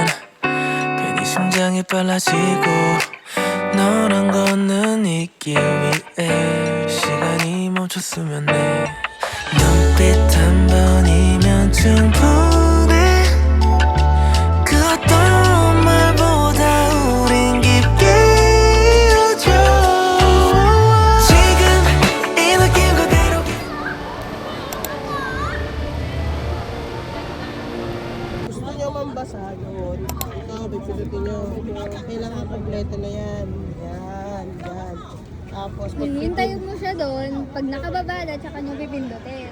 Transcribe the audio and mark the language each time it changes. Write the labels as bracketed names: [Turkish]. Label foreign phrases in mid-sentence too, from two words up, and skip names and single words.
[Korean] 괜히 심장이 빨라지고 너랑 걷는 이 길 위에 시간이 멈췄으면 해 눈빛 한 번이면 충분해 그 어떤 말보다 우린 깊게 이어져 지금 이 느낌 그대로 [Filipino] Gusto nyo mambasa yun. Ito, pipilitin nyo. Kailangan kompleto na yan. Yan, yan. Tapos, Hintayin mo siya doon. Pag nakababa na, tsaka nyo pipindutin.